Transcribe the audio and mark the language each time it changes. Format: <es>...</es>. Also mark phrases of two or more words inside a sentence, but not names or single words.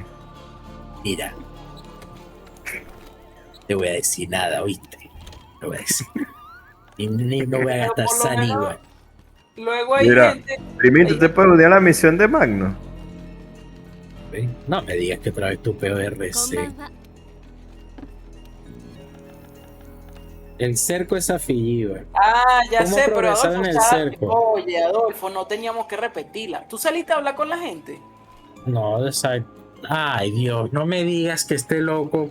<es>Mira. Te voy a decir nada, ¿oíste? No voy a decir nada. Ni no voy a gastar Pero por lo menos- saliva. Luego hay Mira. gente. Primito, ¿te puedes unir a la misión de Magno? No me digas que otra vez tu</es> <ja>こんば</ja> <es>PRC.</es> <ja>んは</ja> <es>El cerco es afillido. Ah, ya ¿Cómo sé, pero progresar Adolfo, en el cerco? oye, Adolfo, no teníamos que repetirla. ¿Tú saliste a hablar con la gente? No, ay, Dios, no me digas que esté loco.</es>